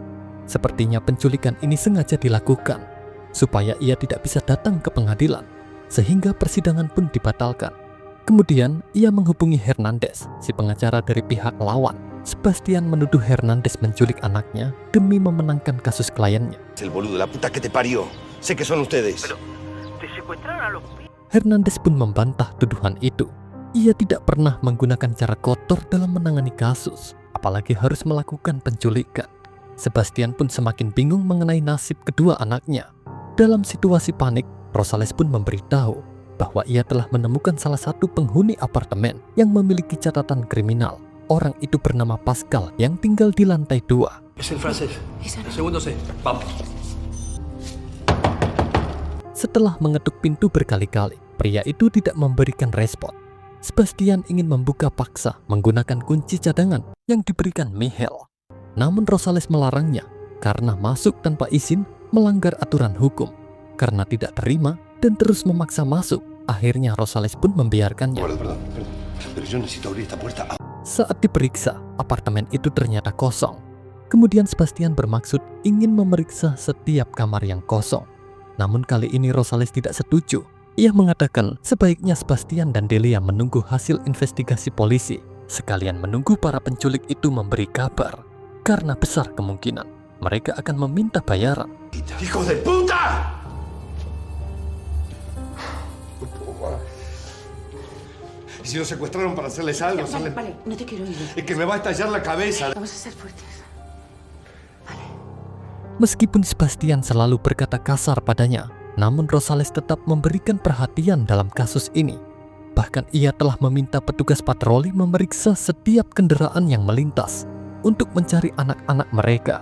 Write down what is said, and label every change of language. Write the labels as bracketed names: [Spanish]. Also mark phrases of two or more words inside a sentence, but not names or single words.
[Indonesian] Sepertinya penculikan ini sengaja dilakukan supaya ia tidak bisa datang ke pengadilan, sehingga persidangan pun dibatalkan. Kemudian ia menghubungi Hernandez, si pengacara dari pihak lawan. Sebastian menuduh Hernandez menculik anaknya demi memenangkan kasus kliennya. [Spanish] El boludo, la puta que te parió. Sé que son ustedes. Pero, te secuestraron a los [Indonesian] Hernandez pun membantah tuduhan itu. Ia tidak pernah menggunakan cara kotor dalam menangani kasus, apalagi harus melakukan penculikan. Sebastian pun semakin bingung mengenai nasib kedua anaknya. Dalam situasi panik, Rosales pun memberitahu bahwa ia telah menemukan salah satu penghuni apartemen yang memiliki catatan kriminal. Orang itu bernama Pascal yang tinggal di lantai 2. [Spanish] Es el francés. Esa no. El segundo C. Vamos. [Indonesian] Setelah mengetuk pintu berkali-kali, pria itu tidak memberikan respon. Sebastian ingin membuka paksa menggunakan kunci cadangan yang diberikan Michel. Namun Rosales melarangnya karena masuk tanpa izin melanggar aturan hukum. Karena tidak terima dan terus memaksa masuk, akhirnya Rosales pun membiarkannya. [Spanish] Perdón. Pero yo necesito abrir esta puerta. [Indonesian] Saat diperiksa, apartemen itu ternyata kosong. Kemudian Sebastian bermaksud ingin memeriksa setiap kamar yang kosong. Namun kali ini Rosales tidak setuju. Ia mengatakan sebaiknya Sebastian dan Delia menunggu hasil investigasi polisi, sekalian menunggu para penculik itu memberi kabar. Karena besar kemungkinan mereka akan meminta bayaran. [Spanish] ¡Hijo de puta! ¿Y si nos secuestraron para hacerles algo? Vale, no te quiero oír. Es que me va a estallar la cabeza. Vamos a ser fuertes. [Indonesian] Meskipun Sebastian selalu berkata kasar padanya, namun Rosales tetap memberikan perhatian dalam kasus ini. Bahkan ia telah meminta petugas patroli memeriksa setiap kendaraan yang melintas untuk mencari anak-anak mereka.